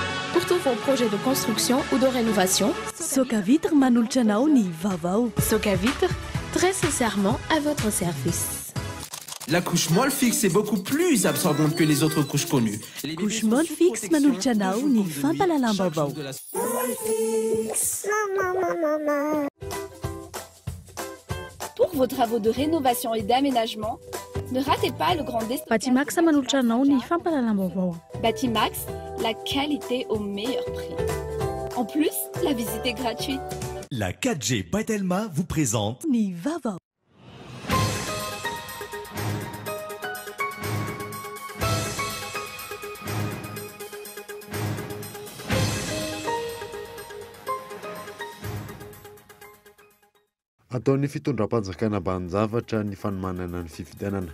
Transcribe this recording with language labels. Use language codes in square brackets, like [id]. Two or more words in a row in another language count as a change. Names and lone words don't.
[fr] pour tous vos projets de construction ou de rénovation. [mg] Sokavitre manolotra anao ny vaovao. Sokavitre, [fr] très sincèrement à votre service. La couche molle fixe est beaucoup plus absorbante que les autres couches connues. [mg] Couche molle fixe manolotra anao ny fampalalam-baovao. [fr] Pour vos travaux de rénovation et d'aménagement, ne ratez pas le grand déstockage. [mg] Batimax manolotra anao ny fampalalam-baovao. Batimax, [fr] la qualité au meilleur prix. En plus, la visite est gratuite. La 4G Batelma vous présente [mg] Ny vaovao. Ataon'ny fitondram-panjakana mbanin-javatra ny fanomanana ny fifidianana.